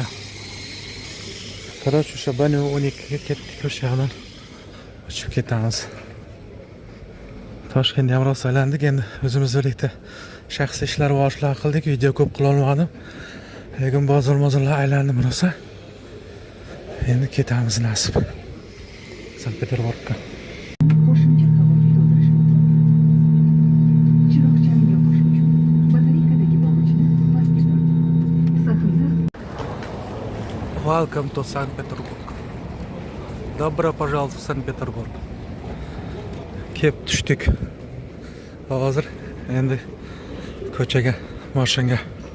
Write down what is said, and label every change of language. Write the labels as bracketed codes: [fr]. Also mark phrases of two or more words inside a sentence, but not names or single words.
[uz] Короче, o'sha bani 12ga ketdik, o'sha yerdan uchib ketamiz. Toshkentda ham rosa aylandik, endi o'zimiz birlikda shaxsiy ishlar va ishlar qildik, video ko'p qila olmadim. Lekin bozor-mozorlar aylandim rosa. Endi ketamiz nasib. Sankt-Peterburgga. [en] Welcome to Sankt-Peterburg. [ru] Добро пожаловать в Sankt-Peterburg. [uz] Kep tushdik. Hozir endi ko'chaga, mashinga